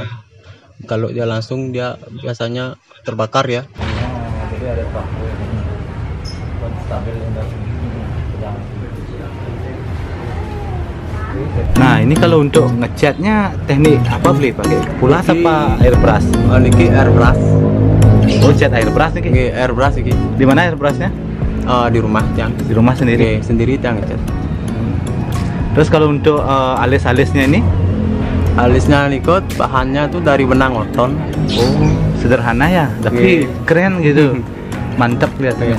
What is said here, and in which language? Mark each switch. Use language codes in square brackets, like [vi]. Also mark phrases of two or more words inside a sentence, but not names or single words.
[id] Kalau dia langsung dia biasanya terbakar ya. Jadi ada trafo stabil yang dari Nah, ini kalau untuk ngecatnya teknik apa beli? Pakai pulas apa airbrush? Oh, niki airbrush. Oh, cat airbrush nih. [ban] Niki airbrush iki. [id] Di mana airbrushnya? Di rumah tiang. Di rumah sendiri. Nggih, sendiri tiang ngecat. Terus kalau untuk alis-alisnya ini? Alisnya niko bahannya tuh dari benang oton. Oh, sederhana ya, tapi keren gitu. Mantap kelihatannya.